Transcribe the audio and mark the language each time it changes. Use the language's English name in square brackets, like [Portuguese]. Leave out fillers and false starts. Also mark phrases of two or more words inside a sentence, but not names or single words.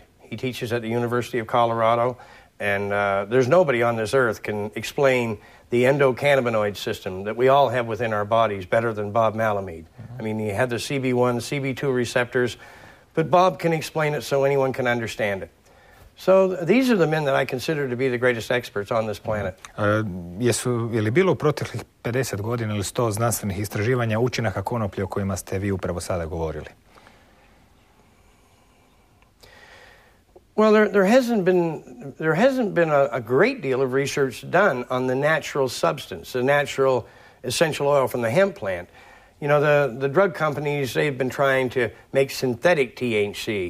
[English] He teaches at the University of Colorado, and there's nobody on this earth can explain the endocannabinoid system that we all have within our bodies better than Bob Malamud. I mean, he had the CB1, CB2 receptors, but Bob can explain it so anyone can understand it. So these are the men that I consider to be the greatest experts on this planet. [Croatian] Je li bilo u proteklih 50 godina ili 100 znanstvenih istraživanja učinaka konoplje o kojima ste vi upravo sada govorili? [English] Well, there hasn't been a great deal of research done on the natural substance, the natural essential oil from the hemp plant. The drug companies, they've been trying to make synthetic THC.